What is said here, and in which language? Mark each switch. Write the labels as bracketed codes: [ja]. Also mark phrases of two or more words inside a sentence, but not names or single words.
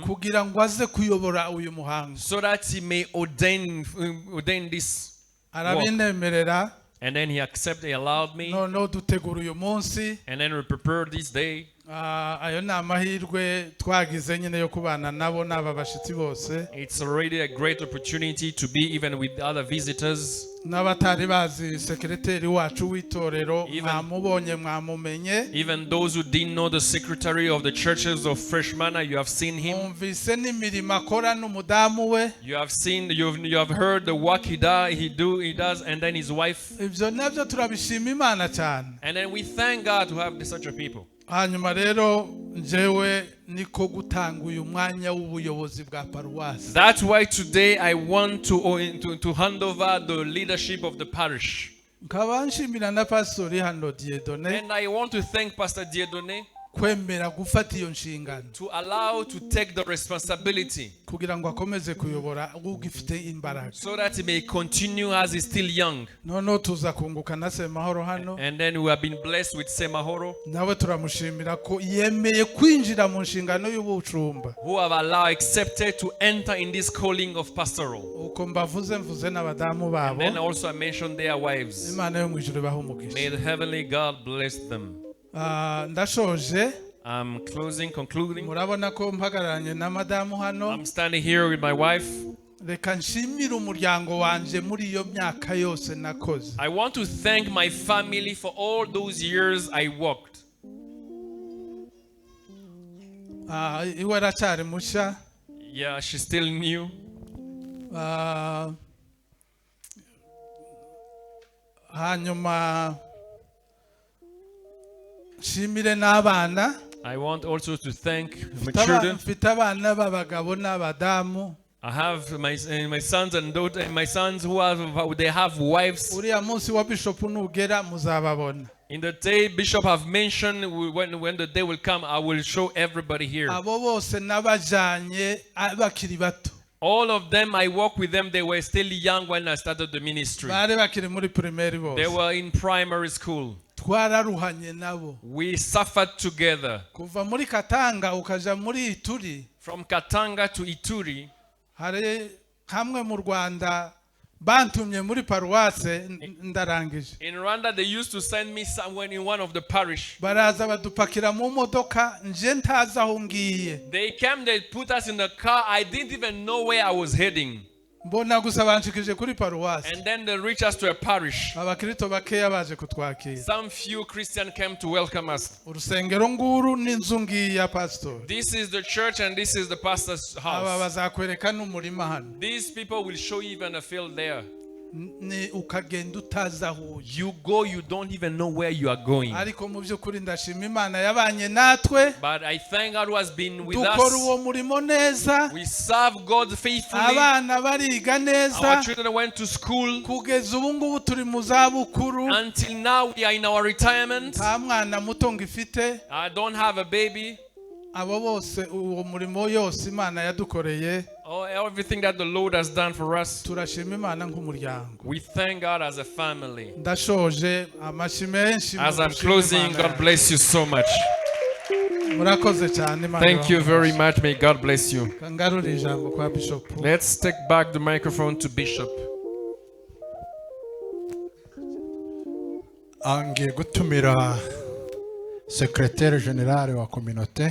[rw] kugira ngo aze kuyobora uyu muhango. [en] so that he may ordain this work. [rw] Arabinemerera, [en] And then he accepted, he allowed me. [rw] noneho dutegura uyu munsi. [en] And then we prepared this day. [rw] Ayo ni amahirwe twagize nyine yo kubana nabo n'aba bashyitsi bose. [en] It's already a great opportunity to be even with other visitors. [rw] N'abatari bazi sekreteri wacu w'itorero [en] Even- [rw] mwamubonye mwamumenye. [en] Even those who didn't know the secretary of the churches of Fresh Manna, you have seen him. [rw] Mwumvise n'imirimo akora n'umudamu we. [en] You have seen, you have heard the work he does, and then his wife. [rw] Ibyo nabyo turabishima Imana cyane. [en] And then we thank God to have such a people. [rw] Hanyuma rero njyewe niko gutanga uyu mwanya w'ubuyobozi bwa paruwasi. [en] That's why today I want to hand over the leadership of the parish. [rw] Nkaba nshimira na pastori hano Dieudonné [en] And I want to thank Pastor Dieudonné [rw] kwemera gufata iyo nshingano [en] to allow to take the responsibility [rw] kugira ngo akomeze kuyobora ugifite imbaraga. [en] so that he may continue as he's still young. [rw] Noneho tuza kunguka na Semahoro hano, [en] And then we have been blessed with Semahoro, [rw] nawe turamushimira ko yemeye kwinjira mu nshingano y'ubucumba. [en] who have accepted to enter in this calling of pastoral. [rw] Uko mbavuze mvuze n'abadamu [en] And [rw] babo. [en] then also I mentioned their wives. [rw] Imana yo mu ijuru ibahe umugisha. [en] May the heavenly God bless them. [rw] Ndashoje, [en] I'm concluding. [rw] murabona ko mpagararanye na madamu hano. [en] I'm standing here with my wife. [rw] Reka nshimire umuryango wanje muri iyo myaka yose nakoze. [en] I want to thank my family for all those years I worked. [rw] Iwe aracyari mushya. [en] Yeah, she's still new. [rw] Hanyuma nshimire n'abana. [en] I want also to thank my children. [rw] Mfite abana b'abagabo n'abadamu. [en] I have my sons and daughters, my sons who have wives. [rw] Uriya munsi wa Bishop nugera muzababona. [en] In the day Bishop have mentioned, when the day will come, I will show everybody here. [rw] Abo bose nabajanye bakiri bato. [en] All of them, I work with them. They were still young when I started the ministry. [rw] Bari bakiri muri primaire bose. [en] They were in primary school. [rw] Twararuhanye nabo. [en] We suffered together. [rw] Kuva muri Katanga ukaja muri Ituri. [en] From Katanga to Ituri. [rw] Hari hamwe mu Rwanda bantumye muri paruwase ndarangije. [en] In Rwanda, they used to send me somewhere in one of the parish. [rw] Baraza badupakira mu modoka nje ntaza aho ngiye. [en] They came, they put us in the car. I didn't even know where I was heading. [rw] Mbona gusa banshikije kuri paruwase. [en] And then they reached us to a parish. [rw] Abakristo bakeya baje kutwakira. [en] Some few Christians came to welcome us. [rw] Urusengero nguru n'inzu ngiyi ya pastor. [en] This is the church and this is the pastor's [rw] Aba [en] house. [rw] bazakwereka n'umurima hano. [en] These people will show you even a field there. [rw] Ni ukagenda utazi aho uje. [en] You go, you don't even know where you are going. [rw] Ariko mu by'ukuri ndashima Imana yabanye natwe. [en] But I thank God who has been with [rw] Dukora [en] us. [rw] uwo murimo neza. [en] We serve God faithfully. [rw] Abana bariga neza. [en] Our children went to school. [rw] Kugeza ubu ngubu turi mu zabukuru. [en] Until now, we are in our retirement. [rw] Nta mwana muto ngifite. [en] I don't have a baby. [rw] Abo bose uwo murimo yose Imana yadukoreye. [en] Everything that the Lord has done for us, [rw] Turashima Imana nk'umuryango. [en] we thank God as a family. [rw] Ndashoje amashyi menshi. [en] As I'm closing, God bless you so much. [rw] Murakoze cyane Imana. [en] Thank you very much. May God bless you. [rw] Kangarura ijambo kwa Bishop. [en] Let's take back the microphone to Bishop. [rw] Angiye gutumira [fr] secrétaire général [rw] wa communauté